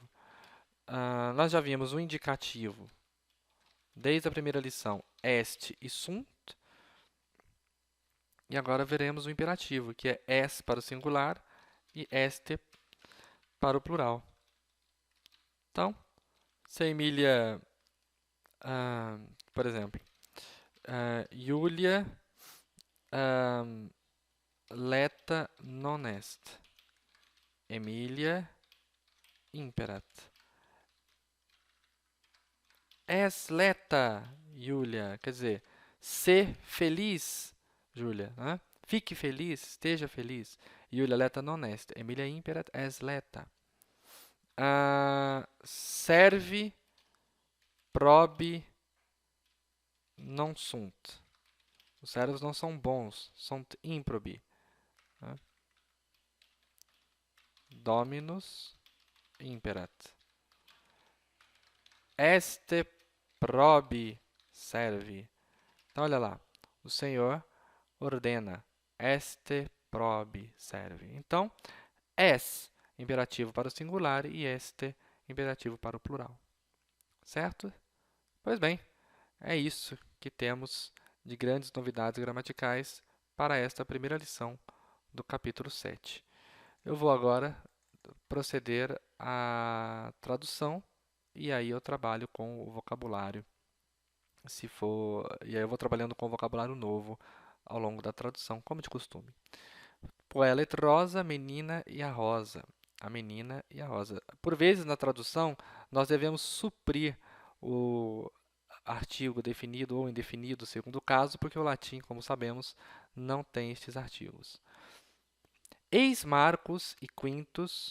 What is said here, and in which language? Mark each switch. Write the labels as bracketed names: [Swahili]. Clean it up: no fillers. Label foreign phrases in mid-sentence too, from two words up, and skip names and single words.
[Portuguese] Nós já vimos o indicativo desde a primeira lição, est e sunt, e agora veremos o imperativo, que é es para o singular e este para o plural. Então, se a Emília, por exemplo, [Latin] Julia leta non est, Emília imperat. Es leta, [Portuguese] Julia, quer dizer, ser feliz, Julia, né? Fique feliz, esteja feliz. [Latin] Julia leta non est, Emilia imperat es leta. Serve, probi, non sunt. [Portuguese] Os servos não são bons, [Latin] sunt improbi. Né? Dominus imperat. Este probi servi. [Portuguese] Então, olha lá. O Senhor ordena. [Latin] Este probi servi. [Portuguese] Então, es, imperativo para o singular, e este, imperativo para o plural. Certo? Pois bem, é isso que temos de grandes novidades gramaticais para esta primeira lição do capítulo 7. Eu vou agora proceder à tradução e aí eu trabalho com o vocabulário. E aí eu vou trabalhando com o vocabulário novo ao longo da tradução, como de costume. [Latin] Puella et rosa, [Portuguese] menina e a rosa. A menina e a rosa. Por vezes, na tradução, nós devemos suprir o artigo definido ou indefinido, segundo o caso, porque o latim, como sabemos, não tem estes artigos. Eis Marcos e Quintus.